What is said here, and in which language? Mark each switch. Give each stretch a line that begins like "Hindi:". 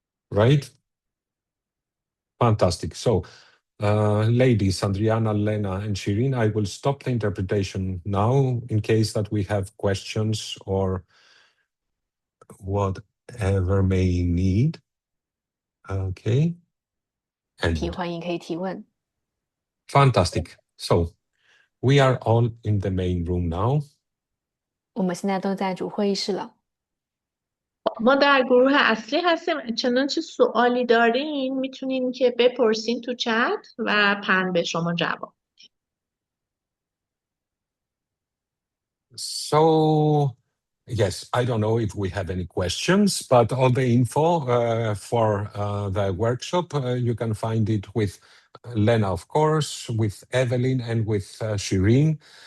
English: right? Fantastic. So, ladies, Adriana, Lena, and Shirin, I will stop the interpretation now in case that we have questions or whatever may need. Okay. 题 And
Chinese: 欢迎可以提问。
English: fantastic. So, we are all in the main room now.
Chinese: 我们现在都在主会议室了。
Persian: ما در گروه اصلی هستیم. چنانچه سوالی دارین میتونین که بپرسین تو چت و پن به شما جواب.
English: So, yes, I don't know if we have any questions, but all the info for the workshop, you can find it with Lena, of course, with Evelyn, and with Shirin.